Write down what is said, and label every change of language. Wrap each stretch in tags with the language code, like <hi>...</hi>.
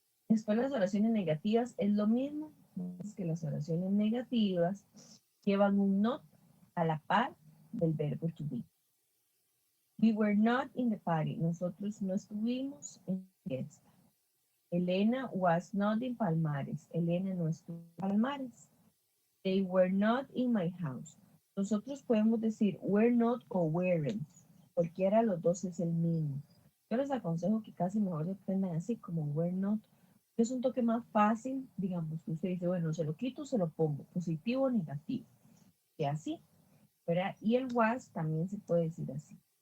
<es>Después las oraciones negativas es lo mismo, es que las oraciones negativas llevan un not a la par del verbo to be.</es> <en>We were not in the party.</en> <es>Nosotros no estuvimos en la fiesta.</es> <en>Elena was not in Palmares.</en> <es>Elena no estuvo en Palmares.</es> <en>They were not in my house.</en> <es>Nosotros podemos decir</es> <en>were not o weren't.</en> <es>Cualquiera de los dos es el mismo. Yo les aconsejo que casi mejor se aprendan así como were not. Es un toque más fácil, digamos, que usted dice, bueno, se lo quito, se lo pongo, positivo o negativo. Y así, ¿verdad? Y el was también se puede decir así.</es>